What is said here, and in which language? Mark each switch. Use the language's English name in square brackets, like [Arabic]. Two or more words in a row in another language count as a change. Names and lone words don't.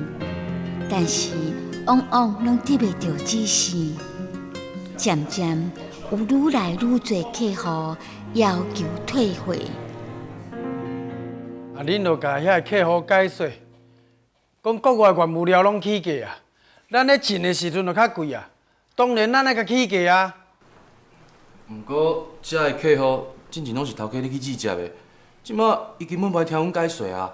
[Min Nan Chinese] 但是往往拢得袂到指示，渐渐有愈来愈多客户要求退货。啊，恁著甲遐客户解说，讲国外原物料拢起价啊，咱咧进的时阵就较贵啊，当然咱爱甲起价啊。毋过，遮个客户之前拢是头家你去指接的，即马伊根本袂听阮解说啊。